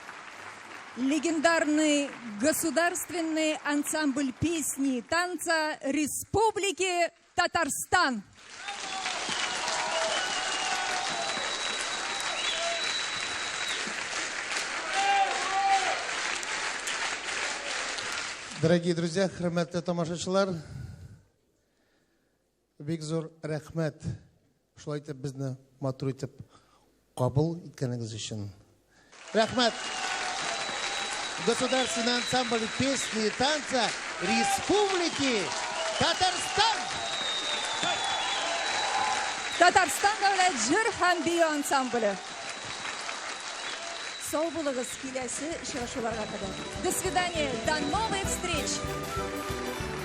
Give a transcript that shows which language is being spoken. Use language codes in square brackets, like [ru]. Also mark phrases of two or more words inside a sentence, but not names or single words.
[ru] Легендарный государственный ансамбль песни и танца Республики Татарстан. Дорогие друзья, [tt] хөрмәтле тамашачылар, бик зур рәхмәт. Шулай итеп безне матур итеп кабул иткәнегез өчен. Рәхмәт. [ru] Государственный ансамбль песни и танца Республики Татарстан. [tt] Татарстан davlat жыр һәм бию ансамбле. Сау булыгыз киләсе очрашуларга кадәр. [ru] До свидания, до новых встреч.